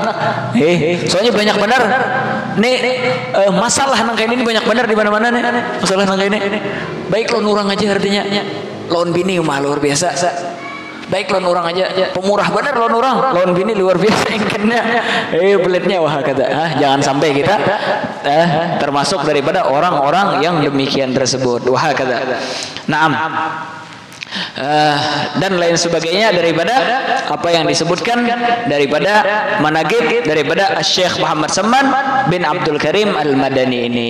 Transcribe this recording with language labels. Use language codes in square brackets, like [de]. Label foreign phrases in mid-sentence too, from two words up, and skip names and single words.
[bjn] Soalnya banyak benar. Nih masalah nang kayak ini banyak benar di mana-mana nih. Masalah nang kayak ini. Baik lawan orang aja artinya. Lawan bini mah luar biasa. Baik lawan orang aja, pemurah benar lawan orang, lawan bini luar biasa ingkatnya. Belitnya wah kata. [id] Jangan sampai kita termasuk daripada orang-orang yang demikian tersebut. [bjn] Wah kata. Naam. [id] Dan lain sebagainya daripada apa yang disebutkan daripada manaqib daripada Syekh Muhammad Saman bin Abdul Karim Al-Madani ini.